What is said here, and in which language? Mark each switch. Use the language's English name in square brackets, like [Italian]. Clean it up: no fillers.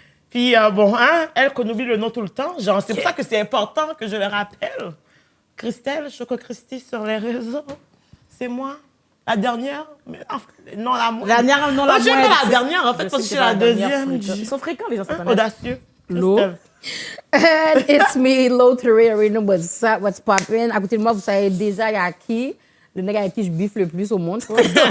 [French] Puis, elle qu'on oublie le nom tout le temps. Genre, c'est pour ça que c'est important que je le rappelle. Christelle, Choco Christy sur les réseaux. C'est moi. La dernière? Mais, non, la moindre. La dernière, non, la je suis moindre. pas la dernière, en fait, parce que je suis la deuxième. Ils sont fréquents, les gens, ça connaît. Audacieux. L'eau. [English] And it's me, Low Terrain, what's up, what's poppin'? [French] À côté de moi, vous savez déjà, il y a qui? Le mec avec qui je biffe le plus au monde, je crois.